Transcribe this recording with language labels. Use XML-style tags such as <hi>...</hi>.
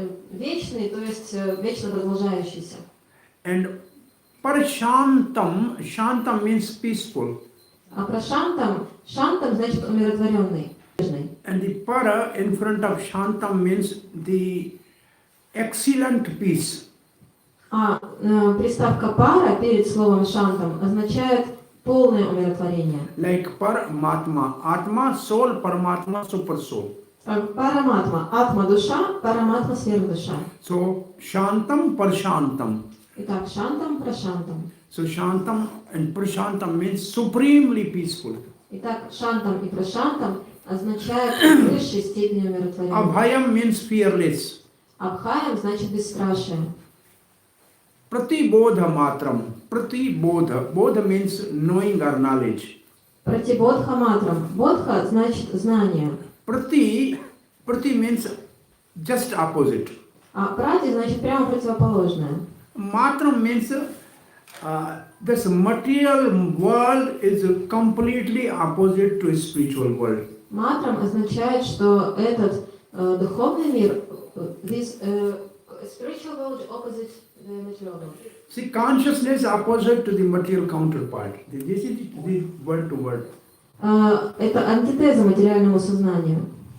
<ru>Вечный, то есть вечно продолжающийся.</ru> <en>And Parashantam, Shantam means peaceful.</en> <ru>А про шантам значит умиротворенный.</ru> <en>And the para in front of Shantam means the excellent peace.</en> <ru>А приставка пара перед словом шантам означает полное умиротворение.</ru> <en>Like Paramatma, Atma, soul, Paramatma, super soul.</en> <ru>Параматма, атма душа, параматма сверхдуша.</ru> <en>So Shantam, Parashantam.</en> <ru>Итак, шантам, прашантам.</ru> <en>So Shantam and Prashantam means supremely peaceful.</en> <ru>Итак, шантам и прашантам означает в высшей степени умиротворения.</ru> <en>Abhayam means fearless.</en> <ru>Абхаям значит бесстрашие.</ru> <sa>Pratibodha matram. Pratibodha.</sa> <en>Bodha means knowing or knowledge.</en> <ru>Пратибодха матрам. Бодха значит знание.</ru> <en>Prati means just opposite.</en> <ru>А прати значит прямо противоположное.</ru> <en>Matram means this material world is completely opposite to spiritual world.</en> <ru>Матрам означает, что этот духовный мир,</ru> <en>this spiritual world opposite the material world. See, consciousness opposite to the material counterpart. This is the word to word.</en> <ru>Это антитеза материальному сознанию.</ru>